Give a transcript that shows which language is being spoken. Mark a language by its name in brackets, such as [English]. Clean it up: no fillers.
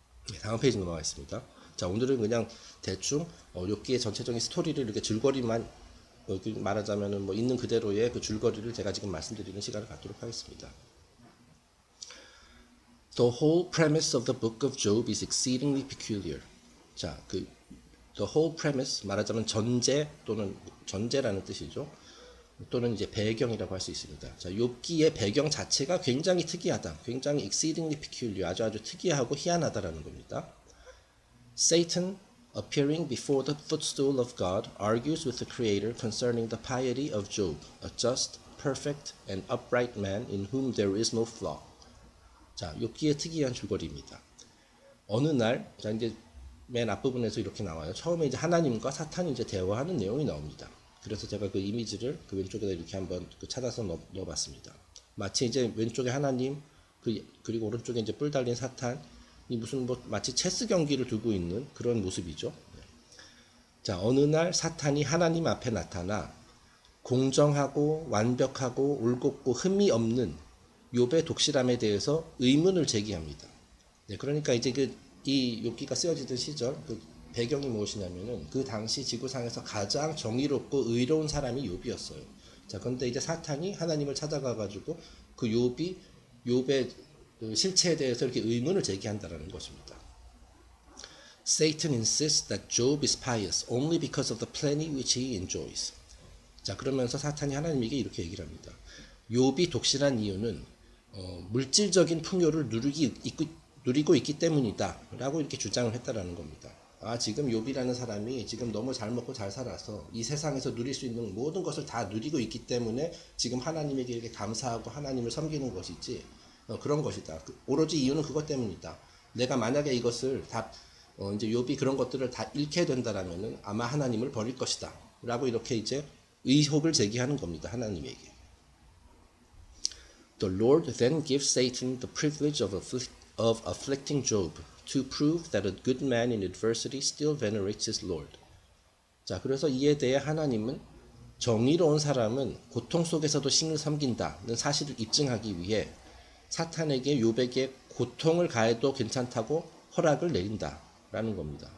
[Korean] 네, 다음 페이지 넘어가겠습니다. 자, 오늘은 그냥 대충 욥기의 전체적인 스토리를 이렇게 줄거리만 말하자면은 뭐 있는 그대로의 그 줄거리를 제가 지금 말씀드리는 시간을 갖도록 하겠습니다. [English] The whole premise of the book of Job is exceedingly peculiar. [Korean] 자, [English] the whole premise [Korean] 말하자면 전제 또는 전제라는 뜻이죠. 또는 이제 배경이라고 할 수 있습니다. 자, 욥기의 배경 자체가 굉장히 특이하다. 굉장히 [English] exceedingly peculiar, [Korean] 아주 특이하고 희한하다라는 겁니다. [English] Satan, appearing before the footstool of God, argues with the Creator concerning the piety of Job, a just, perfect, and upright man in whom there is no flaw. [Korean] 자, 욥기의 특이한 줄거리입니다. 어느 날, 자, 이제 맨 앞부분에서 이렇게 나와요. 처음에 이제 하나님과 사탄이 이제 대화하는 내용이 나옵니다. 그래서 제가 그 이미지를 그 왼쪽에다 이렇게 한번 찾아서 넣어봤습니다. 마치 이제 왼쪽에 하나님, 그리고 오른쪽에 이제 뿔 달린 사탄, 이 무슨 뭐 마치 체스 경기를 두고 있는 그런 모습이죠. 자, 어느 날 사탄이 하나님 앞에 나타나 공정하고 완벽하고 올곧고 흠이 없는 욥의 독실함에 대해서 의문을 제기합니다. 네, 그러니까 이제 이 욥기가 쓰여지던 시절 그 배경이 무엇이냐면은 그 당시 지구상에서 가장 정의롭고 의로운 사람이 욥이었어요. 자, 그런데 이제 사탄이 하나님을 찾아가 가지고 그 욥의 그 실체에 대해서 이렇게 의문을 제기한다라는 것입니다. [English] Satan insists that Job is pious only because of the plenty which he enjoys. [Korean] 자, 그러면서 사탄이 하나님에게 이렇게 얘기를 합니다. 욥이 독실한 이유는 물질적인 풍요를 누리고 있기 때문이다 라고 이렇게 주장을 했다라는 겁니다. 아, 지금 욥이라는 사람이 지금 너무 잘 먹고 잘 살아서 이 세상에서 누릴 수 있는 모든 것을 다 누리고 있기 때문에 지금 하나님에게 이렇게 감사하고 하나님을 섬기는 것이지 그런 것이다. 오로지 이유는 그것 때문이다. 내가 만약에 이것을 다 이제 욥이 그런 것들을 다 잃게 된다라면은 아마 하나님을 버릴 것이다 라고 이렇게 이제 의혹을 제기하는 겁니다. 하나님에게. [English] The Lord then gives Satan the privilege of afflicting Job to prove that a good man in adversity still venerates his Lord. [Korean] 자, 그래서 이에 대해 하나님은 정의로운 사람은 고통 속에서도 신을 섬긴다는 사실을 입증하기 위해 사탄에게 욥에게 고통을 가해도 괜찮다고 허락을 내린다라는 겁니다.